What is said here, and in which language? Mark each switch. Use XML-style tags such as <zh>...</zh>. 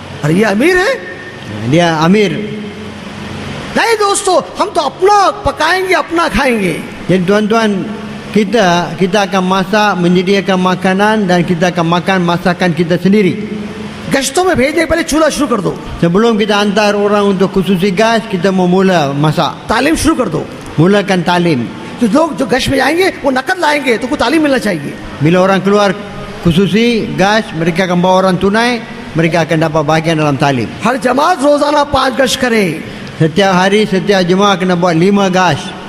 <hi>अरे ये अमीर है?</hi> <ms>Dia amir.</ms> <hi>नहीं दोस्तों, हम तो अपना पकाएंगे अपना खाएंगे।</hi> <ms>Jadi tuan-tuan, kita akan masak, menyediakan makanan dan kita akan makan masakan kita sendiri.</ms> <hi>गश्तों में भेजने के पहले चूल्हा शुरू कर दो,</hi> <ms>Sebelum kita hantar orang untuk khususi gas, kita mau mula masak.</ms> <hi>तालीम शुरू कर दो।</hi> <ms>Mulakan talim.</ms> <hi>तो लोग जो गश्त में जाएंगे वो नकद लाएंगे, तो को तालीम मिलना चाहिए।</hi> <ms>Bila orang keluar khususi gas, mereka akan bawa orang tunai, mereka akan dapat bahagian dalam talim.</ms> <hi>हर जमात रोजाना 5 गश्त करे,</hi> <ms>Setiap hari, setiap jemaah kena buat 5 gas.</ms>